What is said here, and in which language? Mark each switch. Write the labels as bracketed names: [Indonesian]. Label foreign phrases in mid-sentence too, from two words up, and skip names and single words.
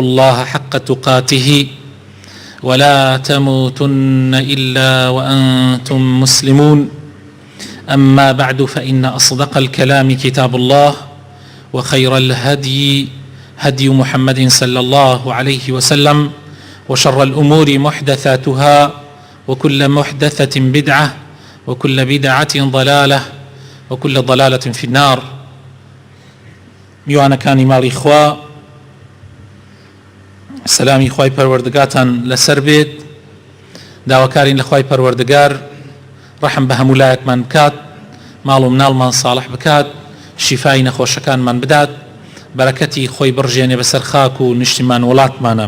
[Arabic] الله حق تقاته ولا تموتن إلا وأنتم مسلمون أما بعد فإن أصدق الكلام كتاب الله وخير الهدي هدي محمد صلى الله عليه وسلم وشر الأمور محدثاتها وكل محدثة بدعة وكل بدعة ضلالة وكل ضلالة في النار. [Central Kurdish] میوانەکانی ماڵی خوا، سەلامی خوای پەروەردگارتان لەسەر بێت. داواکارین لە خوای پەروەردگار ڕەحم بە هەموو لایەکمان بکات، ماڵ و مناڵمان ساڵح بکات، شیفای نەخۆشەکانمان بدات، بەرەکەتی خۆی بڕژێنێ بەسەر خاک و نیشتیمان وڵاتمانە.